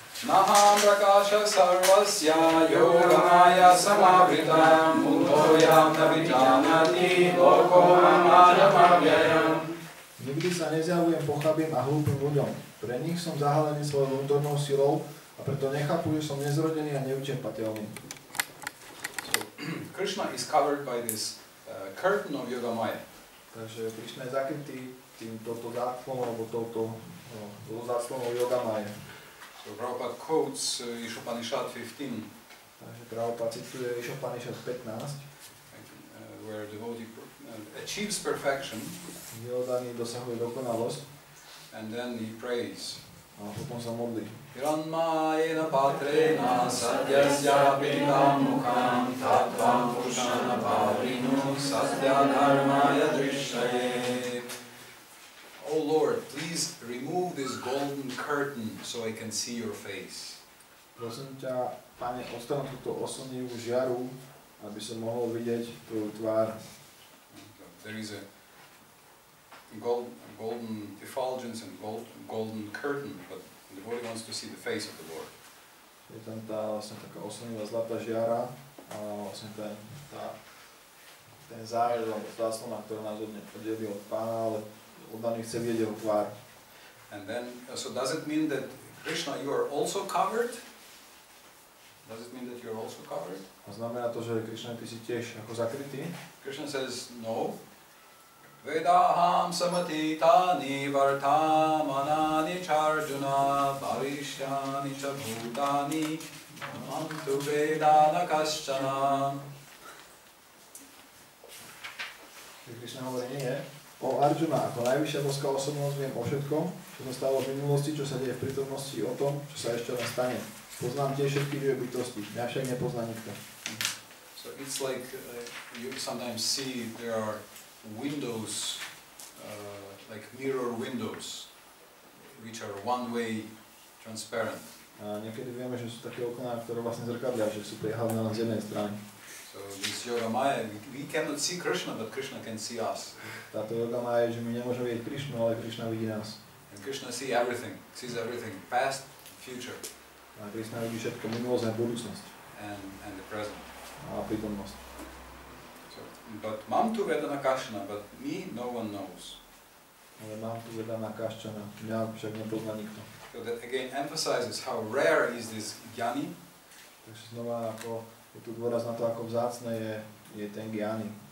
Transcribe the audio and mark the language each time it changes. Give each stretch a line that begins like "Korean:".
Sanskrit: Naham prakasha sarvasya yogamaya samavritam udhoyam navijanati loko amadamavyayam.
Slovak: Nikdy sa nezjavujem pochabým a hlúpym ľuďom. Pre nich som zahalený svojou vnútornou silou a preto nechápu, že som nezrodený a neučerpateľný.
English: So, Krishna is covered by this curtain of Yogamaya.
Slovak: Takže Krišna je zakrytý touto záclonou, alebo touto záclonou Yogamaya.
English: So Prabhupada quotes Ishopanishad 15.
Slovak: Takže Prabhupada cituje Ishopanishad 15.
English: Where devotee achieves perfection.
Slovak: Kde oddaný dosahuje dokonalosť.
English: And then he prays.
Slovak: A potom sa modlí.
Sanskrit: Hiranmayena patrena sadyasya pidam mukham tattvam purushana pavrinu sadya dharmaya drishyaye.
English: Oh Lord, please remove this golden curtain so I can see your face.
Slovak: Prosím ťa, Pane, odstran túto oslnivú žiaru, aby som mohol vidieť tvoju tvár.
English: There is a golden effulgence and golden curtain, but the devotee wants to see the face of the Lord.
Slovak: Je tam tá vlastne taká oslnivá zlatá žiara a vlastne ten zájed, alebo záclona, ktorá nás oddelí od Pána, ale oddaný chce vidieť jeho tvár.
English: And then, so does it mean that Krishna, you are also covered? Does it mean that you are also covered?
Slovak: A znamená to, že Krišna, ty si tiež ako zakrytý?
English: Krishna says, no.
Sanskrit: Vedaham samatitani vartamanani charjuna parishyani cha bhutani mantu vedana kaschana.
Slovak: Krišna hovorí, nie. O Arjuna, ako najvyššia boská osobnosť viem o všetkom, čo sa stalo v minulosti, čo sa deje v prítomnosti, o tom, čo sa ešte len stane. Poznám tiež všetky živé bytosti, mňa však nepozná nikto.
English: So it's like you sometimes see there are windows, like mirror windows, which are one-way transparent.
Slovak: A niekedy vieme, že sú také okná, ktoré vlastne zrkadlia, že sú priehavné len z jednej strany.
English: So this Yogamaya, we cannot see Krishna, but Krishna can see us.
Slovak: Táto Yogamaya je, že my nemôžeme vidieť Krišnu, ale Krišna vidí nás.
English: And Krishna sees everything, past, future.
Slovak: A Krišna vidí všetko, minulosť a budúcnosť.
English: And the present.
Slovak: A prítomnosť.
English: So, but
Sanskrit: mam tu vedana kashana,
English: but me no one knows.
Slovak: Ale
Sanskrit: mám tu vedana kaščana,
Slovak: mňa však nepozná nikto.
English: So that again emphasizes how rare is this jnani.
Slovak: Takže znova ako je tu dôraz na to, ako vzácne je ten jnani.